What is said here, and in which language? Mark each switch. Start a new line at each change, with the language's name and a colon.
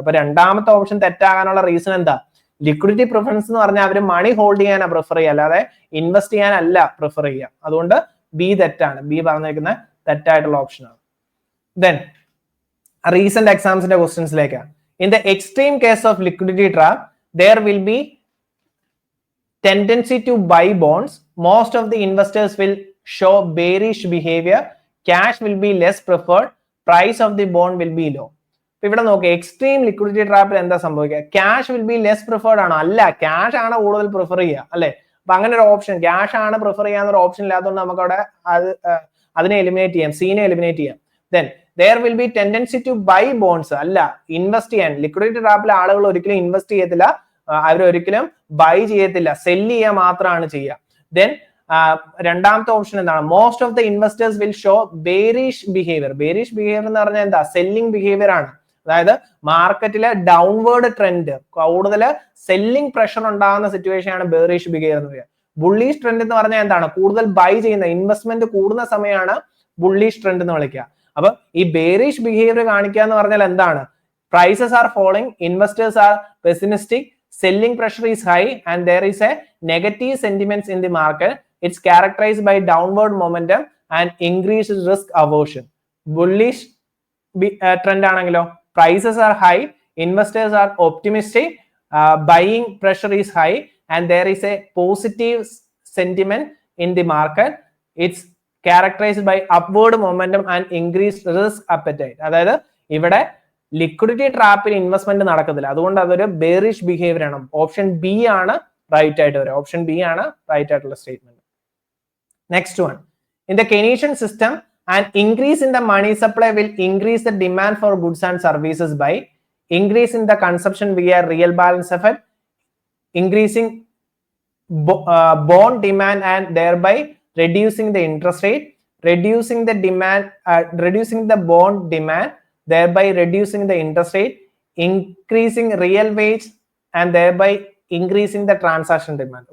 Malayalam: അപ്പൊ രണ്ടാമത്തെ option തെറ്റാകാനുള്ള reason എന്താ? ലിക്വിഡിറ്റി പ്രിഫറൻസ് എന്ന് പറഞ്ഞാൽ അവര് മണി ഹോൾഡ് ചെയ്യാനാണ് പ്രിഫർ ചെയ്യുക, അല്ലാതെ ഇൻവെസ്റ്റ് ചെയ്യാനല്ല പ്രിഫർ ചെയ്യുക. അതുകൊണ്ട് ബി തെറ്റാണ്. ബി പറഞ്ഞേക്കുന്ന തെറ്റായിട്ടുള്ള ഓപ്ഷനാണ്.
English: Then recent എക്സാംസിന്റെ ക്വസ്റ്റ്യൻസിലേക്ക്. In the extreme case of liquidity trap there will be tendency to buy bonds. Most of the investors will show bearish behavior. Cash will be less preferred. Price of the bond will be low.
Malayalam: ഇവിടെ നോക്കുക, extreme liquidity ട്രാപ്പിൽ എന്താ സംഭവിക്കുക?
English: cash will be less preferred
Malayalam: ആണോ? അല്ല, cash ആണ് കൂടുതൽ prefer ചെയ്യുക, അല്ലെ? അപ്പൊ അങ്ങനെ ഒരു ഓപ്ഷൻ, ക്യാഷ് ആണ് പ്രിഫർ ചെയ്യാൻ ഒരു ഓപ്ഷൻ ഇല്ലാത്തതുകൊണ്ട് നമുക്ക് അവിടെ അതിനെ എലിമിനേറ്റ് ചെയ്യാം, സീനെ എലിമിനേറ്റ് ചെയ്യാം.
English: Then there will be tendency to buy bonds.
Malayalam: അല്ല, ഇൻവെസ്റ്റ് ചെയ്യാൻ. ലിക്വിഡിറ്റി ട്രാപ്പിൽ ആളുകൾ ഒരിക്കലും ഇൻവെസ്റ്റ് ചെയ്യത്തില്ല, അവരൊരിക്കലും ബൈ ചെയ്യത്തില്ല, സെല്ല് ചെയ്യുക മാത്രമാണ് ചെയ്യുക.
English: then
Malayalam: രണ്ടാമത്തെ ഓപ്ഷൻ എന്താണ്?
English: Most of the investors will show bearish behaviour.
Malayalam: Bearish behaviour എന്ന് പറഞ്ഞാൽ എന്താ? സെല്ലിംഗ് ബിഹേവിയർ ആണ്. അതായത് മാർക്കറ്റിലെ ഡൗൺവേർഡ് ട്രെൻഡ്, കൂടുതൽ സെല്ലിംഗ് പ്രഷർ ഉണ്ടാകുന്ന സിറ്റുവേഷൻ ആണ് ബേറിഷ് ബിഹേവിയർ എന്ന് പറയുക. ബുള്ളിഷ് ട്രെൻഡ് എന്ന് പറഞ്ഞാൽ എന്താണ്? കൂടുതൽ ബൈ ചെയ്യുന്ന, ഇൻവെസ്റ്റ്മെന്റ് കൂടുന്ന സമയമാണ് ബുള്ളിഷ് ട്രെൻഡ് എന്ന് വിളിക്കുക. അപ്പൊ ഈ ബേറിഷ് ബിഹേവിയർ കാണിക്കുക എന്ന് പറഞ്ഞാൽ എന്താണ്?
English: Prices are following, investors are pessimistic, selling pressure is high, and there is a negative sentiments in the market. It's characterized by downward momentum and increased risk aversion. Bullish trend ആണെങ്കിലോ, prices are high, investors are optimistic, buying pressure is high, and there is a positive sentiment in the market. It's characterized by upward momentum and increased risk appetite.
Malayalam: അതായത് ഇവിടെ liquidity ട്രാപ്പിൽ investment നടക്കത്തില്ല, അതുകൊണ്ട് അതൊരു bearish behaviour ആണ്. Option B ആണ് right ആയിട്ട് വരിക. Option B ആണ് റൈറ്റ് ആയിട്ടുള്ള statement.
English: Next one, in the Keynesian system an increase in the money supply will increase the demand for goods and services by increase in the consumption via real balance effect, increasing bond demand and thereby reducing the interest rate, reducing the demand, reducing the bond demand, thereby reducing the interest rate, increasing real wage and thereby increasing the transaction demand.